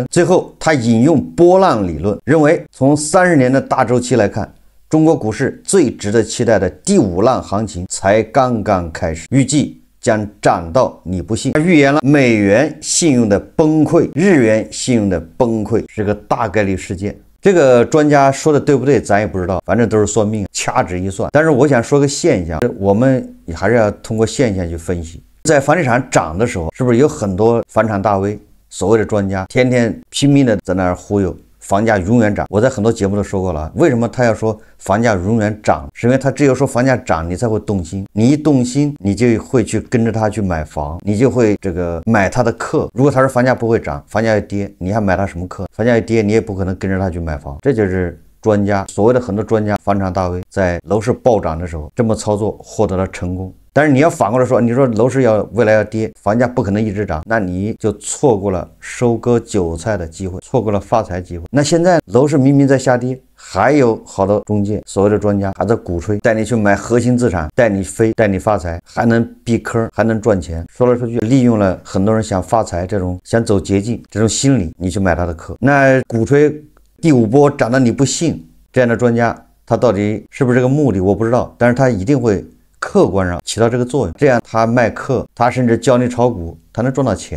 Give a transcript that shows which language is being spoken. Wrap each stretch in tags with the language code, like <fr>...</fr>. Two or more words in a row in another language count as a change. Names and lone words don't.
<zh>最後，他引用波浪理論，認為從30年的大週期來看，中國股市最值得期待的第5浪行情才剛剛開始，預計將漲到你不信。他預言了美元信用的崩潰，日元信用的崩潰是個大概率事件。這個專家說的對不對咱也不知道，反正都是算命，掐指一算。但是我想說個現象，我們還是要通過現象去分析。在房地產漲的時候，是不是有很多房產大 V 所謂的專家天天拼命的在那兒忽悠房價永遠漲？我在很多節目都說過了，為什麼他要說房價永遠漲？是因為他只有說房價漲你才會動心，你一動心你就會去跟着他去買房，你就會買他的課。如果他說房價不會漲，房價要跌，你還買他什麼課？房價要跌你也不可能跟着他去買房。這就是專家，所謂的很多專家方丈大 V 在楼市暴漲的时候这麼操作獲得了成功。但是你要反過來說，你说楼市未来要跌，房價不可能一直漲，那你就錯過了收割韭菜的机会，错过了发财机会。那现在楼市明明在下跌，还有好多中介所謂的專家还在鼓吹，带你去買核心資產，帶你飛，帶你發財，還能避坑，還能賺錢。說來說去，利用了很多人想發財這種想走捷徑這種心理，你去買他的課。那鼓吹第5波漲得你不信，這樣的專家他到底是不是這個目的我不知道，但是他一定會客觀上起到這個作用，這樣他賣課，他甚至教你炒股，他能賺到錢。</zh>